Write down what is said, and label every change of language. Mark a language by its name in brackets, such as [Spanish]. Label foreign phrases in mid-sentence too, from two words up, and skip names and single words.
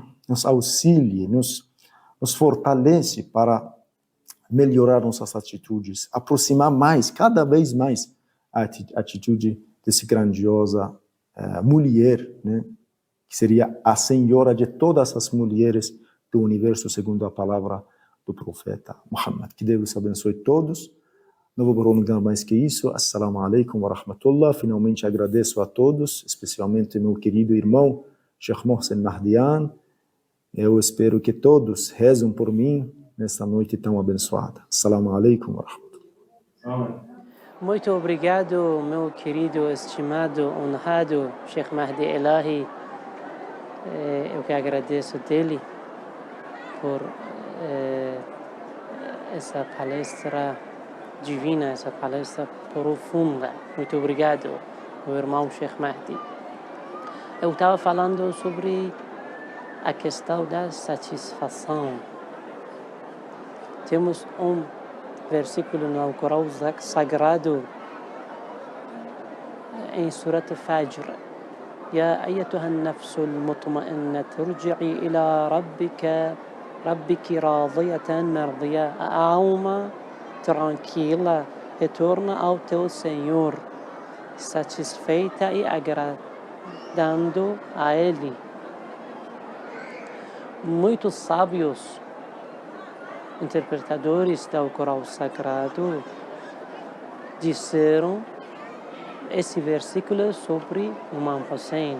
[Portuguese] Nos auxilie, nos fortalece para melhorar nossas atitudes, aproximar mais, cada vez mais, a atitude dessa grandiosa mulher, né, que seria a senhora de todas as mulheres do universo, segundo a palavra do profeta Muhammad. Que Deus abençoe todos. Não vou prolongar mais que isso. [Arabic] السلام عليكم ورحمة الله. [Portuguese] Finalmente agradeço a todos, especialmente meu querido irmão Sheikh Mohsen Nahdian. Eu espero que todos rezem por mim nesta noite tão abençoada. [Arabic] السلام عليكم ورحمة الله. [Portuguese] Muito obrigado, meu querido, estimado, honrado Sheikh Mahdi Elahi. Eu que agradeço dele por essa palestra divina, essa palestra profunda. Muito obrigado, meu irmão Sheikh Mahdi. Eu estava falando sobre a questão da satisfação. Temos um versículo no Alcorão sagrado em Surat Al-Fajr. [Arabic] يا أيتها النفس المطمئنة ارجعي إلى ربك راضية مرضية. [Portuguese] A alma tranquila retorna ao teu Senhor, satisfeita e agradando a Ele. Muitos sábios interpretadores do Alcorão Sagrado disseram esse versículo sobre o Imam Hussein.